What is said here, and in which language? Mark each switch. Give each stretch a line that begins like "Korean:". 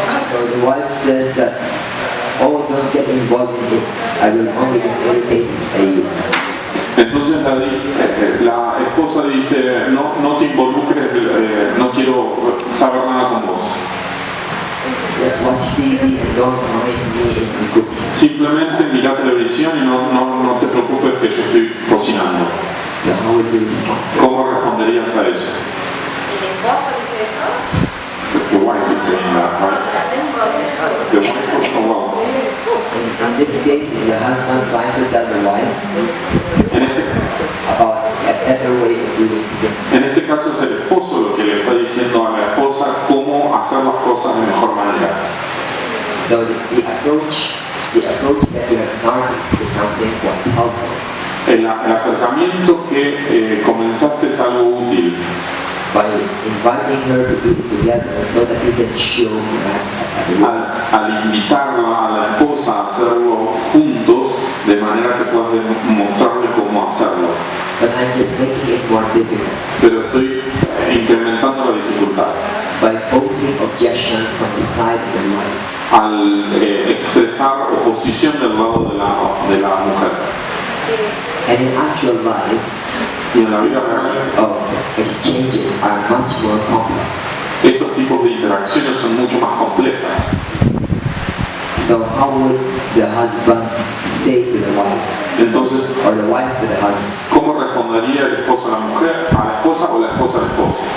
English: So the wife says that, oh, don't get involved in it. I will only get irritated by you.
Spanish: Entonces la esposa dice, no te involucres, no quiero saber nada con vos.
English: Just watch TV and don't mind me in my cooking.
Spanish: Simplemente mira televisión y no te preocupes que yo estoy cocinando.
English: So how would you respond?
Spanish: ¿Cómo responderías a eso? ¿El esposo dice eso?
English: The wife is saying that, right? The wife, oh, well. In this case, is the husband trying to tell the wife about a better way of doing things.
Spanish: En este caso es el esposo lo que le está diciendo a la esposa cómo hacer las cosas de mejor manera.
English: So the approach that you have started is something quite helpful.
Spanish: El acercamiento que comenzaste es algo útil.
English: By inviting her to do it together so that you can show grace at the work.
Spanish: Al invitarla a la esposa a hacerlo juntos, de manera que puedas mostrarle cómo hacerlo.
English: But I'm just making it more difficult
Spanish: Pero estoy incrementando la dificultad
English: by posing objections from the side of the wife.
Spanish: al expresar oposición del lado de la mujer.
English: And in actual life,
Spanish: Y en la
English: this
Spanish: vida real,
English: kind of exchanges are much more complex.
Spanish: estos tipos de interacciones son mucho más complejas.
English: So how would the husband say to the wife,
Spanish: Entonces,
English: or the wife to the husband,
Spanish: ¿cómo respondería el esposo a la mujer, a la esposa o la esposa al esposo?